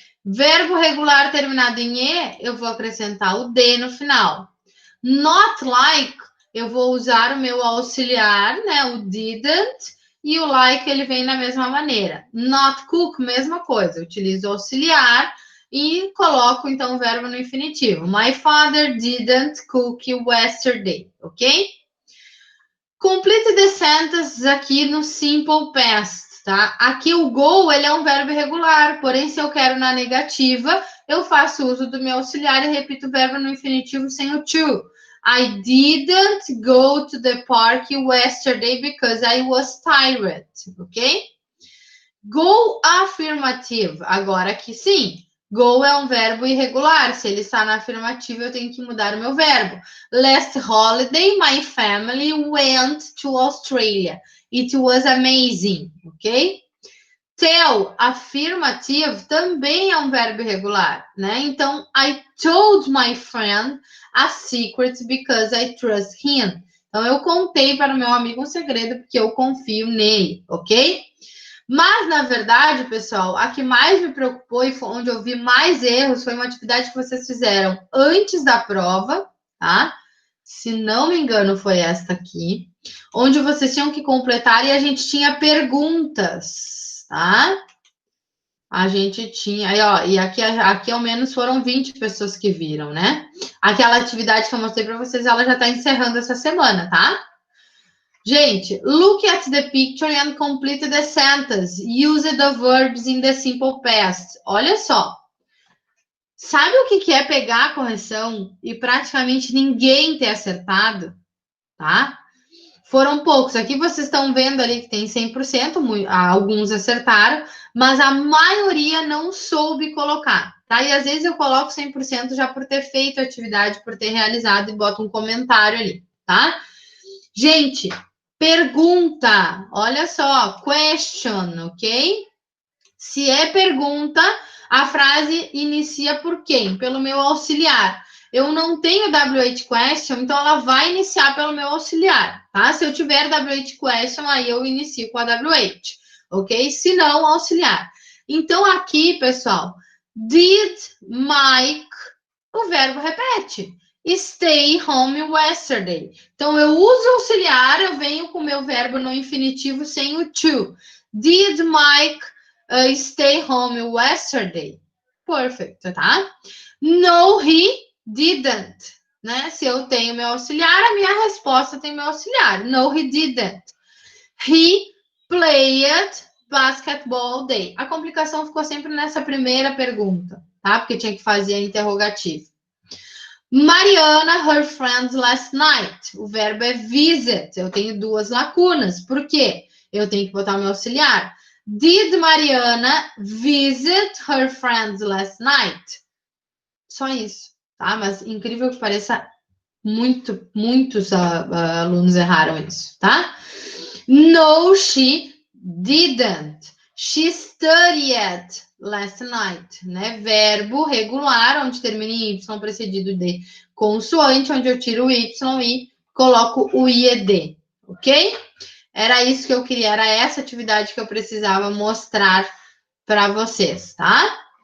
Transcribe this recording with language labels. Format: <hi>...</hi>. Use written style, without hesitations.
<pt>Verbo regular terminado em E, eu vou acrescentar o D no final.</pt> <en>Not like,</en> <pt>eu vou usar o meu auxiliar, né? O didn't. E o like, ele vem da mesma maneira.</pt> <en>Not cook,</en> <pt>mesma coisa. Eu utilizo o auxiliar e coloco, então, o verbo no infinitivo.</pt> <en>My father didn't cook yesterday, ok? Complete the sentence</en> <pt>aqui no</pt> <en>simple past, tá?</en> <pt>Aqui o go, ele é um verbo irregular, porém, se eu quero na negativa, eu faço uso do meu auxiliar e repito o verbo no infinitivo sem o to.</pt> <en>I didn't go to the park yesterday because I was tired, ok?</en> <pt>Go afirmativo. Agora aqui sim. Go é um verbo irregular. Se ele está na afirmativa, eu tenho que mudar o meu verbo.</pt> <en>Last holiday, my family went to Australia. It was amazing, ok?</en> <pt>Tell, afirmativo, também é um verbo irregular, né? Então,</pt> <en>I told my friend a secret because I trust him.</en> <pt>Então, eu contei para o meu amigo um segredo porque eu confio nele, ok? Mas, na verdade, pessoal, a que mais me preocupou e foi onde eu vi mais erros foi uma atividade que vocês fizeram antes da prova, tá? Se não me engano, foi esta aqui, onde vocês tinham que completar e a gente tinha perguntas, tá? A gente tinha, aí, ó, e aqui ao menos foram 20 pessoas que viram, né? Aquela atividade que eu mostrei para vocês, ela já está encerrando essa semana, tá? Gente,</pt> <en>look at the picture and complete the sentence. Use the verbs in the simple past.</en> <pt>Olha só. Sabe o que é pegar a correção e praticamente ninguém ter acertado? Tá? Foram poucos. Aqui vocês estão vendo ali que tem 100%, alguns acertaram, mas a maioria não soube colocar, tá? E às vezes eu coloco 100% já por ter feito a atividade, por ter realizado e boto um comentário ali, tá? Gente, pergunta, olha só, question, ok? Se é pergunta, a frase inicia por quem? Pelo meu auxiliar. Eu não tenho WH question, então ela vai iniciar pelo meu auxiliar, tá? Se eu tiver WH question, aí eu inicio com a WH, ok? Se não, auxiliar. Então, aqui, pessoal,</pt> <en>did Mike,</en> <pt>o verbo repete.</pt> <en>Stay home yesterday.</en> <pt>Então, eu uso auxiliar, eu venho com o meu verbo no infinitivo sem o to.</pt> <en>Did Mike stay home yesterday?</en> <pt>Perfeito, tá?</pt> <en>No, he didn't.</en> <pt>Né? Se eu tenho meu auxiliar, a minha resposta tem meu auxiliar.</pt> <en>No, he didn't. He played basketball all day.</en> <pt>A complicação ficou sempre nessa primeira pergunta, tá? Porque tinha que fazer a interrogativa.</pt> <en>Mariana, her friends last night.</en> <pt>O verbo é visit. Eu tenho duas lacunas. Por quê? Eu tenho que botar o meu auxiliar.</pt> <en>Did Mariana visit her friends last night?</en> <pt>Só isso, tá? Mas incrível que pareça, muitos alunos erraram isso, tá?</pt> <en>No, she didn't. She studied last night,</en> <pt>né? Verbo regular, onde termina em Y, precedido de consoante, onde eu tiro o Y e coloco o IED, ok? Era isso que eu queria, era essa atividade que eu precisava mostrar para vocês, tá?</pt>